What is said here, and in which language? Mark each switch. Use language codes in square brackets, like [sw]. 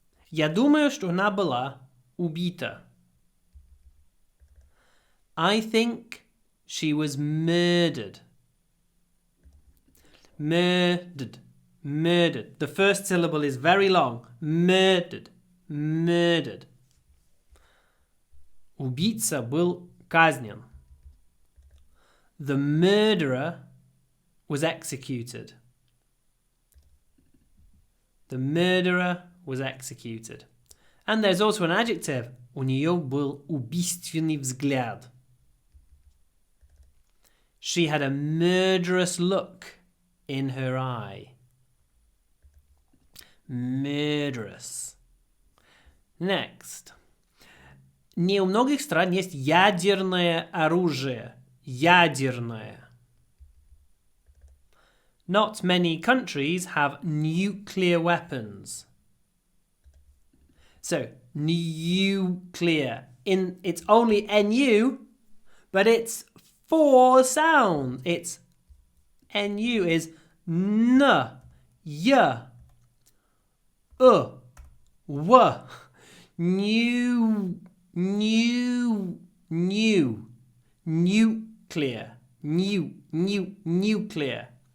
[ru] Я думаю, что она была убита. [en] I think she was murdered. Murdered. Murdered. The first syllable is very long. Murdered. Murdered. [ru] Убийца был казнен. [en] The murderer was executed. The murderer was executed. And there's also an adjective. [ru] У нее был убийственный взгляд. [en] She had a murderous look in her eye. Murderous. Next. [ru] не у многих стран есть ядерное оружие. Ядерное. [en] Not many countries have nuclear weapons. So, nuclear. It's only NU, but it's 4 sounds. It's NU is N, Y, W, nuclear, nuclear.